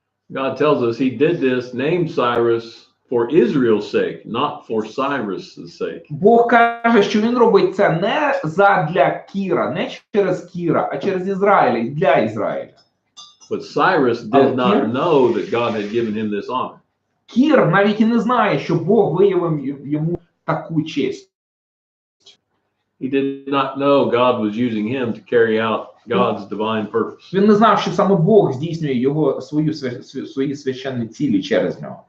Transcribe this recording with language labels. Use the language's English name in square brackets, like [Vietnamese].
[English] God tells us he did this, named Cyrus, for Israel's sake, not for Cyrus's sake. [Ukrainian] Бог каже, що він робить це не задля Кіра, не через Кіра, а через Ізраїля, і для Ізраїля. [English] But Cyrus did not know that God had given him this honor. [Ukrainian] Кір навіть і не знає, що Бог виявив йому таку честь. [English] He did not know God was using him to carry out God's divine purpose. [Ukrainian] Він не знав, що саме Бог здійснює його свої священні цілі через нього.